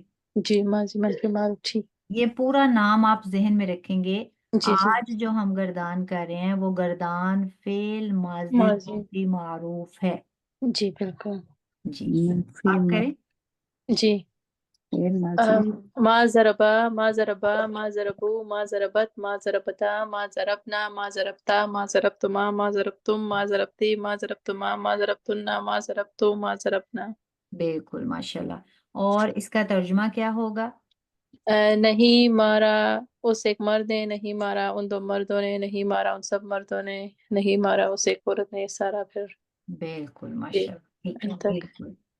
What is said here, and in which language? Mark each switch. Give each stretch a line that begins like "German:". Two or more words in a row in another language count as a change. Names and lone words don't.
Urdu: جی ماضی منفی معروف ٹھیک. یہ پورا نام آپ ذہن میں رکھیں گے. جی جی آج جو ہم گردان کر رہے ہیں وہ گردان فعل ماضی माजी منفی معروف ہے. جی بالکل जी, मनफी आप करें। जी فعل ماضی
Arabic: ما ضرب، ما ضربا، ما ضربوا، ما ضربت، ما ضربتا، ما ضربن، ما ضربت، ما ضربتما، ما ضربتم، ما ضربت، ما ضربتما، ما ضربتن، ما ضربت، ما ضربنا.
Urdu: بالکل ماشاءاللہ. اور اس کا ترجمہ کیا ہوگا? نہیں مارا اس ایک مرد نے، نہیں مارا ان دو مردوں نے، نہیں مارا ان سب مردوں نے، نہیں مارا اس ایک عورت نے، یہ سارا پھر बिल्कुल जी ماشاءاللہ، ٹھیک ہے انت تک. बिल्कुल।